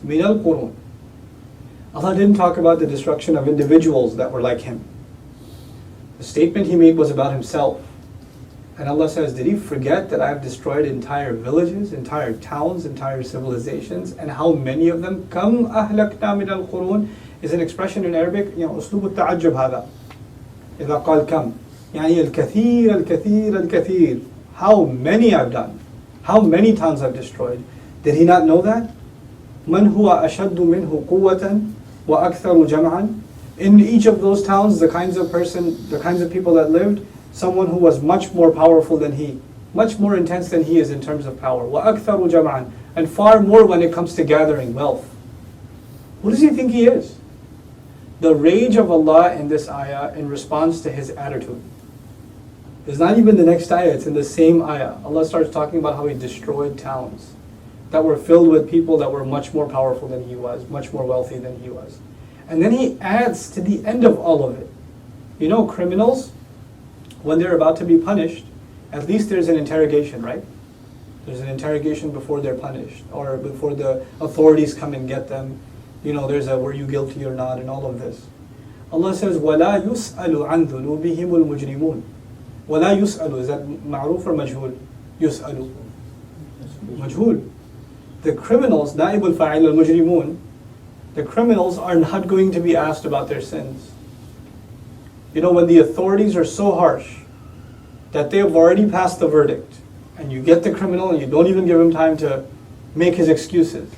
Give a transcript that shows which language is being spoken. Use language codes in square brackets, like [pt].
[ar] مِنَ الْقُرُونِ. [en] Allah didn't talk about the destruction of individuals that were like him. The statement He made was about Himself. And Allah says, did He forget that I have destroyed entire villages, entire towns, entire civilizations, and how many of them? [ar] كَمْ أَهْلَكْنَا مِنَ الْقُرُونِ [en] is an expression in Arabic, [ar] أسلوب التعجب هذا. إذا قال كم يعني الكثير الكثير [en] الكثير, how many I've done, how many towns I've destroyed. Did He not know that? [ar] مَنْ هُوَ أَشَدُّ مِنْهُ قُوَّةً وَأَكْثَرُ جَمْعًا. [en] In each of those towns, the kinds of people that lived, someone who was much more powerful than he, much more intense than he is in terms of power. [ar] وَأَكْثَرُ جَمْعًا, [en] and far more when it comes to gathering wealth. Who does he think he is? The rage of Allah in this ayah in response to his attitude. It's not even the next ayah, it's in the same ayah. Allah starts talking about how He destroyed towns that were filled with people that were much more powerful than he was, much more wealthy than he was. And then He adds to the end of all of it. Criminals, when they're about to be punished, at least there's an interrogation, right? There's an interrogation before they're punished, or before the authorities come and get them. There's a, were you guilty or not, and all of this. Allah says, [ar] وَلَا يُسْأَلُ عَنْ ذُنُوبِهِمُ الْمُجْرِمُونَ. وَلَا يُسْأَلُ, [en] is that ma'ruf or majhul? [ar] يُسْأَلُ. Majhul. [en] The criminals, [ar] نائب الفاعل المجرمون, [en] the criminals are not going to be asked about their sins. When the authorities are so harsh that they have already passed the verdict, and you get the criminal and you don't even give him time to make his excuses.